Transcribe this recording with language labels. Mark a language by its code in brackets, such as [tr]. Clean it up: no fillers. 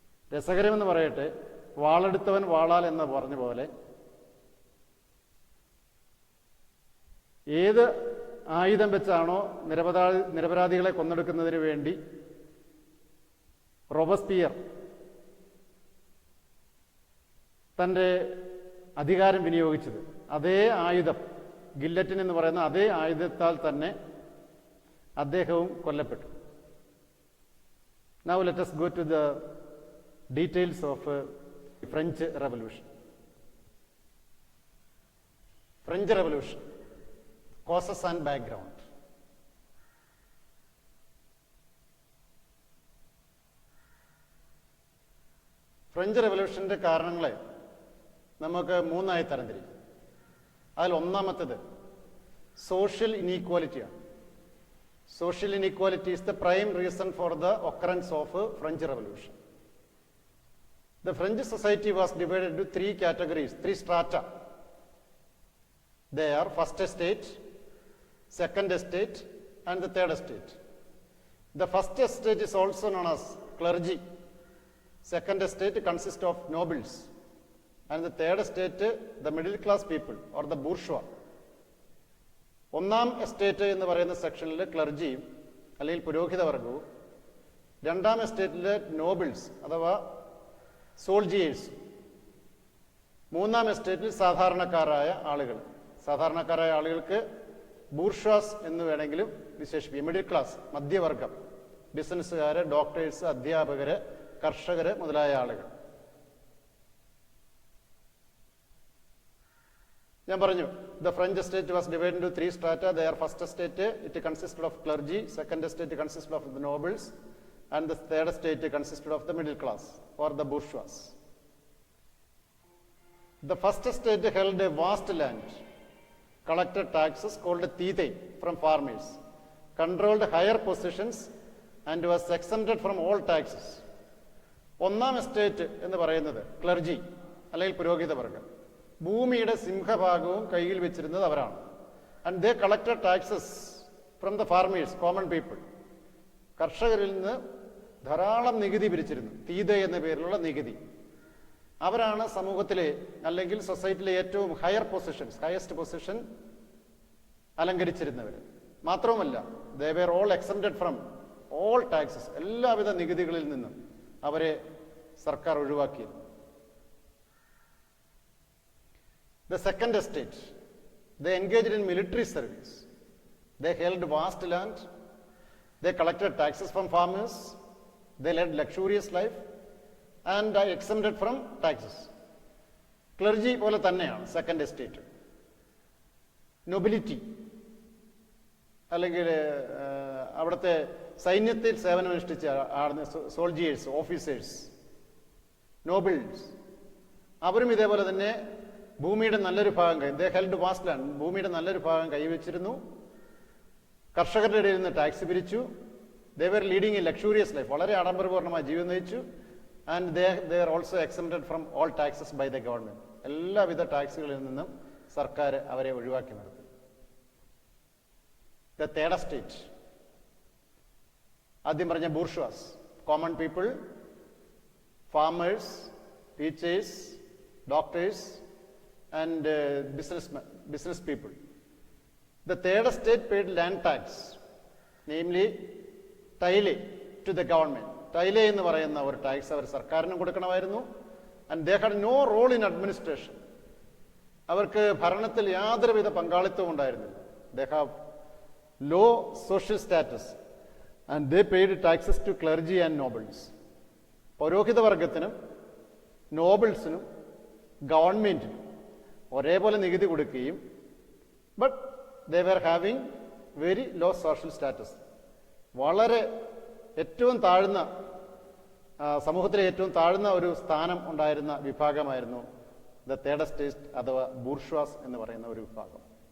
[ml] രസകരമെന്ന് പറയട്ടെ, വാളെടുത്തവൻ വാളാൽ എന്ന് പറഞ്ഞ പോലെ ഏത് ആയുധം വെച്ചാണോ നിരപരാധികളെ കൊന്നെടുക്കുന്നതിന് വേണ്ടി റോബസ്പിയർ തൻ്റെ അധികാരം വിനിയോഗിച്ചത്, അതേ ആയുധം, ഗില്ലറ്റിൻ എന്ന് പറയുന്ന അതേ ആയുധത്താൽ തന്നെ അദ്ദേഹവും കൊല്ലപ്പെട്ടു. [en] Now let us go to the details of French Revolution. French Revolution, causes and background. [ml] French റെവല്യൂഷൻ്റെ കാരണങ്ങളെ നമുക്ക് മൂന്നായി തരംതിരിക്കും. അതിൽ ഒന്നാമത്തേത് social ഇനീക്വാലിറ്റിയാണ്. [en] Social inequality is the prime reason for the occurrence of French Revolution. The French society was divided into three categories, three strata. They are first estate, second estate, and the third estate. The first estate is also known as clergy. Second estate consists of nobles. And the third estate, the middle class people or the bourgeois. [ml] ഒന്നാം estate എന്ന് പറയുന്ന സെക്ഷനിൽ ക്ലർജിയും അല്ലെങ്കിൽ പുരോഹിതവർഗവും, രണ്ടാം എസ്റ്റേറ്റിലെ nobles അഥവാ soldiers, മൂന്നാം എസ്റ്റേറ്റിൽ സാധാരണക്കാരായ ആളുകൾ. സാധാരണക്കാരായ ആളുകൾക്ക് ബൂർഷ്വാസ് എന്ന് വേണമെങ്കിലും വിശേഷിപ്പിക്കും. മിഡിൽ ക്ലാസ്, മധ്യവർഗം, ബിസിനസ്സുകാർ, ഡോക്ടേഴ്സ്, അധ്യാപകർ, കർഷകർ മുതലായ ആളുകൾ. ഞാൻ പറഞ്ഞു, [en] the French state was divided into three strata. Their first estate, it consisted of clergy, second estate consisted of the nobles, and the third estate consisted of the middle class or the bourgeois. The first estate held a vast land, collected taxes called tithe from farmers, controlled higher positions, and was exempted from all taxes. [ml] ഒന്നാം estate എന്ന് പറയുന്നത് clergy അല്ലെങ്കിൽ പുരോഹിതവർഗം. ഭൂമിയുടെ സിംഹഭാഗവും കയ്യിൽ വെച്ചിരുന്നത് അവരാണ്. [en] And they collected taxes from the farmers, common people. [ml] കർഷകരിൽ നിന്ന് ധാരാളം നികുതി പിരിച്ചിരുന്നു, തീത എന്ന പേരിലുള്ള നികുതി. അവരാണ് സമൂഹത്തിലെ അല്ലെങ്കിൽ സൊസൈറ്റിയിലെ ഏറ്റവും ഹയർ പൊസിഷൻസ്, ഹയസ്റ്റ് പൊസിഷൻ അലങ്കരിച്ചിരുന്നവർ. മാത്രവുമല്ല, [en] they were all exempted from all taxes, [ml] എല്ലാവിധ നികുതികളിൽ നിന്നും അവരെ സർക്കാർ ഒഴിവാക്കിയിരുന്നു. [en] The second estate, they engaged in military service. They held vast land. They collected taxes from farmers. They led luxurious life and are exempted from taxes. [ml] Clergy പോലെ തന്നെയാണ് second estate. Nobility അല്ലെങ്കിൽ അവിടുത്തെ സൈന്യത്തിൽ സേവനമനുഷ്ഠിച്ച സോൾജിയേഴ്സ്, ഓഫീസേഴ്സ്, നോബിൾസ്, അവരും ഇതേപോലെ തന്നെ ഭൂമിയുടെ നല്ലൊരു ഭാഗം [en] they held vast land, [ml] ഭൂമിയുടെ നല്ലൊരു ഭാഗം കൈവച്ചിരുന്നു. കർഷകരുടെ ഇടയിൽ നിന്ന് ടാക്സ് പിരിച്ചു. [en] they were leading a luxurious life, [ml] വളരെ ആഡംബരപൂർണ്ണമായ ജീവിതം നയിച്ചു. [en] and they are also exempted from all taxes by the government, [ml] എല്ലാവിധ ടാക്സുകളിൽ നിന്നും സർക്കാർ അവരെ ഒഴിവാക്കി നിർത്തി. [en] the third estate, [ml] ആദ്യം പറഞ്ഞ [en] Bourgeois, common people, farmers, teachers, doctors and business people. The third estate paid land tax, namely taille, to the government. [ml] Taille എന്ന് പറയുന്ന ഒരു ടാക്സ് അവർ സർക്കാരിനും കൊടുക്കണമായിരുന്നു. [en] And they had no role in administration. [ml] അവർക്ക് ഭരണത്തിൽ യാതൊരുവിധ പങ്കാളിത്തവും ഉണ്ടായിരുന്നില്ല. [en] They have low social status and they paid taxes to clergy and nobles. [ml] പൗരോഹിത വർഗത്തിനും നോബിൾസിനും ഗവൺമെന്റിനും ഒരേപോലെ നികുതി കൊടുക്കുകയും [en] but they were having very low social status, [ml] വളരെ ഏറ്റവും താഴ്ന്ന സമൂഹത്തിലെ ഏറ്റവും താഴ്ന്ന ഒരു സ്ഥാനം ഉണ്ടായിരുന്ന വിഭാഗമായിരുന്നു ദ തേർഡ് എസ്റ്റേറ്റ് അഥവാ ബൂർഷ്വാസ് എന്ന് പറയുന്ന ഒരു വിഭാഗം.